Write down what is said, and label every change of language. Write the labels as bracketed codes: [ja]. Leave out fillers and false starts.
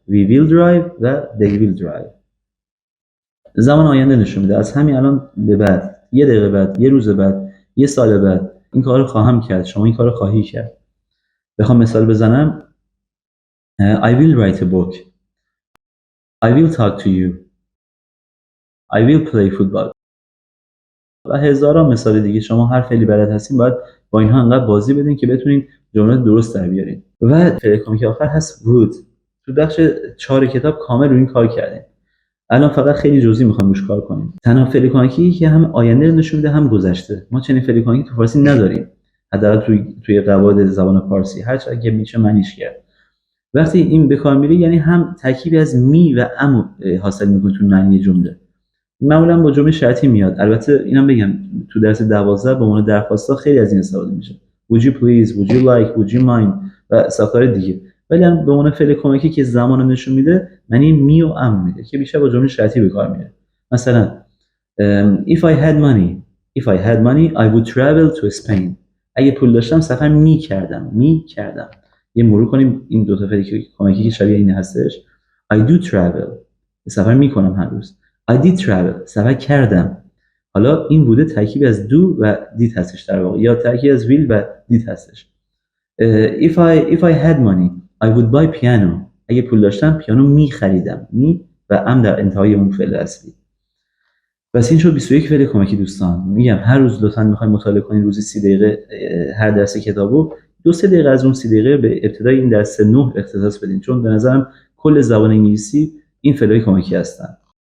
[en] We will drive و they will drive. [fa] زمان آینده نشون میده. از همین الان به بعد، یه دقیقه بعد، یه روز بعد، یه سال بعد این کارو خواهم کرد. شما این کارو خواهی کرد. بخوام مثال بزنم [en] I will write a book. I will talk to you. I will play football. [fa] و هزاران مثال دیگه. شما هر فعلی بلد هستین باید با اینها انقدر بازی بدین که بتونین جمله درست در بیارین. و فعل کمکی آخر هست would. تو بخش 4 کتاب کامل روی این کار کردیم. الان فقط خیلی جزئی میخوام روش کار کنیم. تنها فعل کمکی که هم آینده رو نشون میده هم گذشته. ما چنین فعل کمکی تو فارسی نداریم، حداقل توی قواعد زبان فارسی هر چقدر که میشه معنیش کرد. وقتی این به کار میره یعنی هم ترکیبی از می و ام حاصل میکنه تو معنی جمله. معمولا با جمله شرطی میاد. البته اینم بگم تو درس 12 به عنوان درخواستا خیلی از این استفاده میشه. [en] Would you please, would you like, would you mind و ساختار دیگه. [fa] ولی هم به عنوان فعل کمکی که زمان رو نشون میده معنی می و ام میده که بیشتر با جمله شرطی به کار میره. مثلا [en] if I had money I would travel to Spain. [fa] اگه پول داشتم سفر میکردم. یه مرور کنیم این دو تا فعل کمکی که شبیه این هستش. [en] I do travel، [fa] سفر میکنم هر روز. [en] I did travel، [fa] سفر کردم. حالا این بوده ترکیبی از do و did هستش در واقع، یا ترکیبی از will و did هستش. [en] if I had money I would buy piano. [fa] اگه پول داشتم پیانو میخریدم. می و ام در انتهای اون فعل اصلی. بس این شد 21 فعل کمکی دوستان. میگم هر روز لطفاً میخوایم مطالعه کنین روزی 30 دقیقه هر درس کتابو 2-3 دقیقه از اون 30 دقیقه به ابتدای این درس 9 اختصاص بدین، چون به نظرم کل زبان انگلیسی این فعل‌های کمکی هستن.